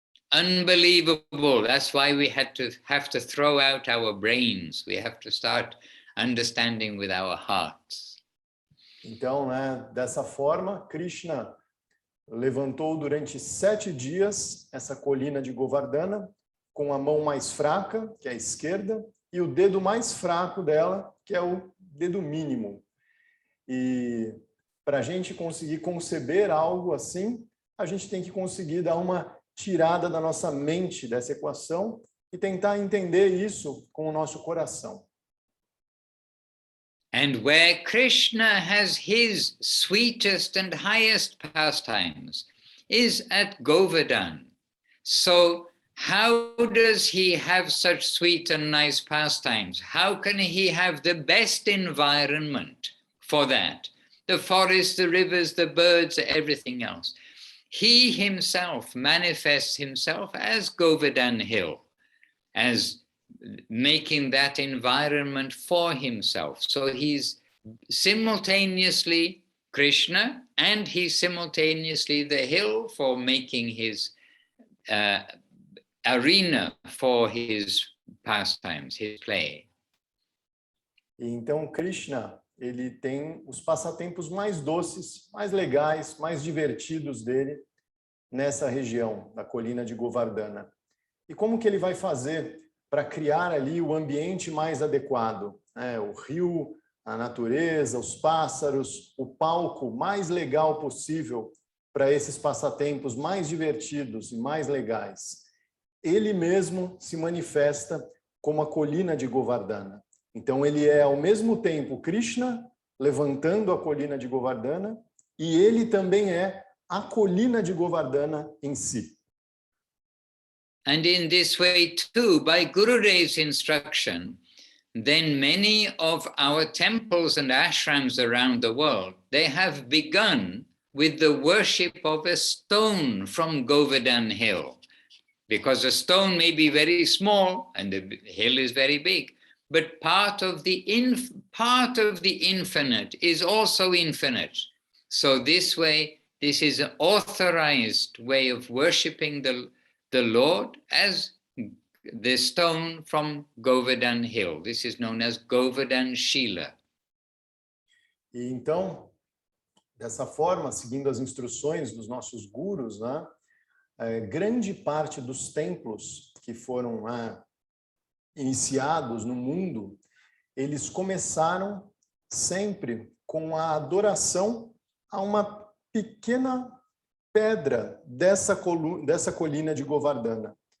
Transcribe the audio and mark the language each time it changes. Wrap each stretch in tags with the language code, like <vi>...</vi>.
<en>Unbelievable. That's why we have to throw out our brains. We have to start understanding with our hearts.</en> <pt>Então, dessa forma, Krishna levantou durante 7 dias essa colina de Govardhana com a mão mais fraca, que é a esquerda, e o dedo mais fraco dela, que é o dedo mínimo. E para a gente conseguir conceber algo assim, a gente tem que conseguir dar uma tirada da nossa mente dessa equação e tentar entender isso com o nosso coração.</pt> <en>And where Krishna has his sweetest and highest pastimes is at Govardhan. So how does he have such sweet and nice pastimes? How can he have the best environment for that? The forests, the rivers, the birds, everything else. He himself manifests himself as Govardhan Hill, as making that environment for himself. So he's simultaneously Krishna and he's simultaneously the hill for making his arena for his pastimes, his play.</en> <pt>Então, Krishna, ele tem os passatempos mais doces, mais legais, mais divertidos dele nessa região da colina de Govardhana. E como que ele vai fazer para criar ali o ambiente mais adequado? O rio, a natureza, os pássaros, o palco mais legal possível para esses passatempos mais divertidos e mais legais. Ele mesmo se manifesta como a colina de Govardhana. Então, ele é, ao mesmo tempo, Krishna levantando a colina de Govardhana e ele também é a colina de Govardhana em si.</pt> <en>And in this way, too, by Gurudev's instruction, then many of our temples and ashrams around the world, they have begun with the worship of a stone from Govardhan Hill. Because a stone may be very small and the hill is very big. But part of the infinite is also infinite. So this way, this is an authorized way of worshipping the Lord as the stone from Govardhan Hill. This is known as Govardhan Shila.</en> <pt>E então, dessa forma, seguindo as instruções dos nossos gurus, grande parte dos templos que foram iniciados no mundo, eles começaram sempre com a adoração a uma pequena pedra dessa colina de Govardhana.</pt>